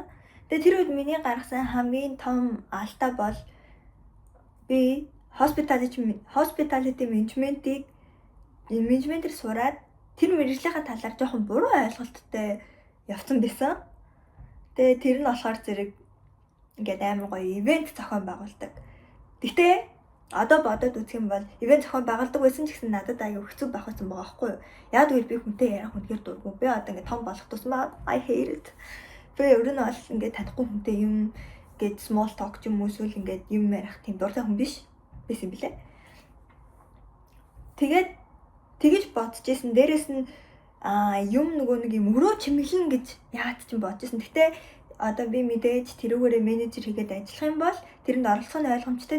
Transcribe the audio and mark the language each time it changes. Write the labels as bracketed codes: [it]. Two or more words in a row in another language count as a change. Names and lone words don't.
[mn] Тэгээ тэр үед миний гаргасан хамгийн том алдаа бол би hospitality менежментээр сураад тэр мэрэгжлийнхаа талаар жоохон буруу ойлголттой явсан байсан. Тэгээ тэр нь болохоор зэрэг ингээд амар гоё ивент зохион байгуулдаг. Гэтэ одоо бодоод үзэх юм бол ивент зохион байгуулдаг байсан ч гэсэн надад аюу хэцүү байх байсан байгаа байхгүй юу? Яг үгүй би хүнтэй ярих үнэхээр дургүй. Би одоо ингээд том болох тусмаа [en] I hate it. [mn] Би ер нь бол ингээд танихгүй хүнтэй юм гээд [en] small talk [mn] ч юм уу эсвэл ингээд юм ярих тийм дуртай хүн биш байсан билээ. Тэгээд тэгэж бодож исэн. Дээрээс нь юм нөгөө нэг юм өрөө чимэглэн гэж яагаад ч юм бодож исэн. Гэхдээ одоо би мэдээж тэрүүгээрээ менежер хийгээд ажиллах юм бол тэрэнд оролцох нь ойлгомжтой.